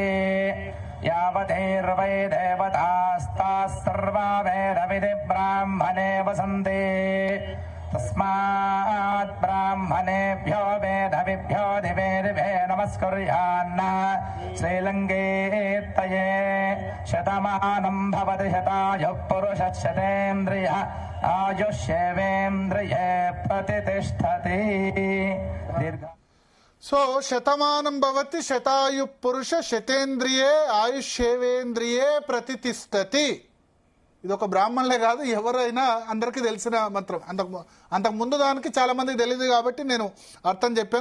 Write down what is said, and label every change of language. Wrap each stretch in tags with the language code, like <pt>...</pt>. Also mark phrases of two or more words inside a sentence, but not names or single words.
<sa>यावदेर्वै देवतास्ताः सर्वा वेदविधि ब्राह्मणे वसन्ति तस्मात् ब्राह्मणेभ्यो वेदविभ्यो दिवे दिवे नमस्कुर्यान्न श्रीलङ्केत्तये शतमानं भवति शतायुः पुरुषः शतेन्द्रियः आयुष्येवेन्द्रिये प्रतिष्ठति। సో శతమానం భవతి శతాయు పురుష శతేంద్రియే ఆయుష్యేవేంద్రియే ప్రతిష్టతి.</sa> <te>ఇది ఒక బ్రాహ్మణులే కాదు, ఎవరైనా అందరికీ తెలిసిన మంత్రం. అంతకు ముందు దానికి చాలా మందికి తెలియదు కాబట్టి నేను అర్థం చెప్పాను.</te>